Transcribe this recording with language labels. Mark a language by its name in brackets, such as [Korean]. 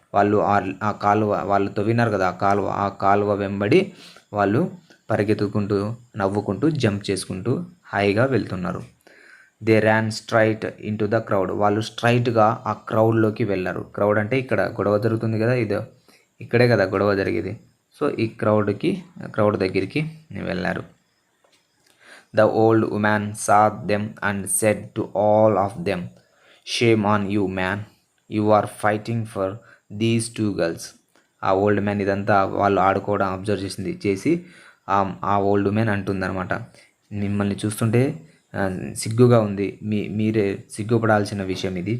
[Telugu] వాళ్ళు ఆ కాలువ, వాళ్ళు తవ్వినారు కదా ఆ కాలువ వెంబడి వాళ్ళు పరిగెత్తుకుంటూ, నవ్వుకుంటూ, జంప్ చేసుకుంటూ హాయిగా వెళ్తున్నారు. [English] They ran straight into the crowd. [Telugu] వాళ్ళు స్ట్రైట్గా ఆ క్రౌడ్లోకి వెళ్ళారు. క్రౌడ్ అంటే ఇక్కడ గొడవ జరుగుతుంది కదా, ఇక్కడే కదా గొడవ జరిగేది, సో ఈ క్రౌడ్ దగ్గరికి వెళ్ళారు. [English] The old woman saw them and said to all of them, "Shame on you, man. You are fighting for these two girls." [Telugu] ఆ ఓల్డ్ మ్యాన్ ఇదంతా వాళ్ళు ఆడుకోవడం అబ్జర్వ్ చేసి ఆ ఓల్డ్ మ్యాన్ అంటుందన్నమాట, మిమ్మల్ని చూస్తుంటే సిగ్గుగా ఉంది, మీరే సిగ్గుపడాల్సిన విషయం ఇది.